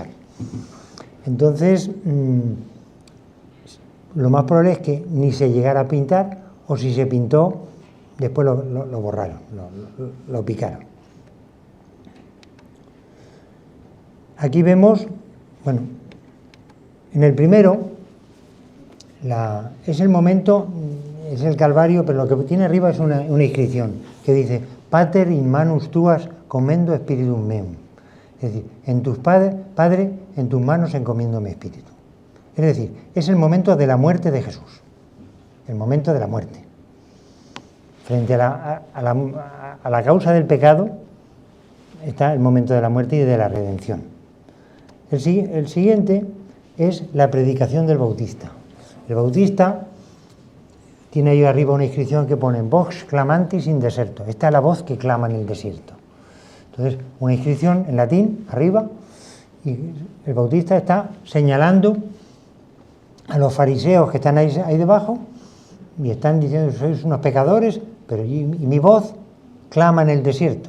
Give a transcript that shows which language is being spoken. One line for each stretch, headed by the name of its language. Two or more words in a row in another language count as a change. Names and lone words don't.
Spanish: Entonces, lo más probable es que ni se llegara a pintar, o si se pintó, después lo borraron, lo picaron. Aquí vemos, bueno, en el primero, es el momento, es el Calvario, pero lo que tiene arriba es una inscripción que dice:
Latin: pater in manus tuas commendo spiritum meum.
Spanish: Es decir, Padre, en tus manos encomiendo mi espíritu. Es decir, es el momento de la muerte de Jesús, el momento de la muerte. Frente a la causa del pecado está el momento de la muerte y de la redención. El siguiente es la predicación del Bautista. El Bautista tiene ahí arriba una inscripción que pone
Latin: Vox clamantis in deserto.
Spanish: Esta es la voz que clama en el desierto. Entonces, una inscripción en latín arriba, y el Bautista está señalando a los fariseos que están ahí debajo y están diciendo: sois unos pecadores, pero y mi voz clama en el desierto.